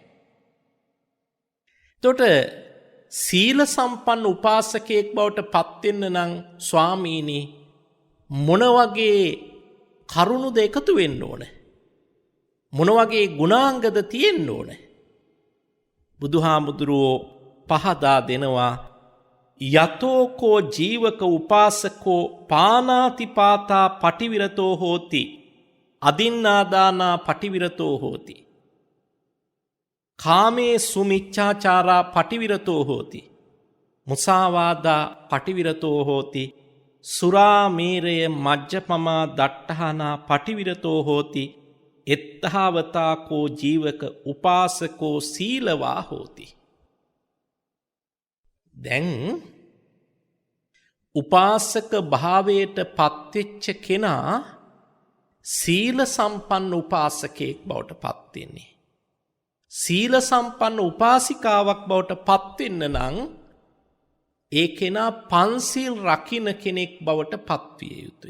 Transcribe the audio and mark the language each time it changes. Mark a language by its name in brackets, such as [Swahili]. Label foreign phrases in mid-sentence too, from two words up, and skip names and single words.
[Sinhala] එතකොට සීල සම්පන්න උපාසකයෙක් බවට පත් වෙන්න නම් ස්වාමීනි මොන වගේ කරුණුද එකතු වෙන්න ඕන? මොන වගේ ගුණාංගද තියෙන්න ඕන? බුදුහාමුදුරුවෝ පහදා දෙනවා [Pali] යතෝකෝ ජීවක උපාසකෝ පානාතිපාතා පටිවිරතෝ හෝති අදින්නාදානා පටිවිරතෝ හෝති කාමේ සුමිච්ඡාචාරා පටිවිරතෝ හෝති මුසාවාදා පටිවිරතෝ හෝති සුරාමේරය මජ්ජපමා දට්ඨානා පටිවිරතෝ හෝති එත්තහවතාකෝ ජීවක උපාසකෝ සීලවා හෝති. [Sinhala] දැන් උපාසක භාවයට පත්වෙච්ච කෙනා සීල සම්පන්න උපාසකයෙක් බවට පත් වෙන්නේ. සීල සම්පන්න උපාසිකාවක් බවට පත් වෙන්න නම් ඒ කෙනා පන්සිල් රකින්න කෙනෙක් බවට පත් විය යුතුයි.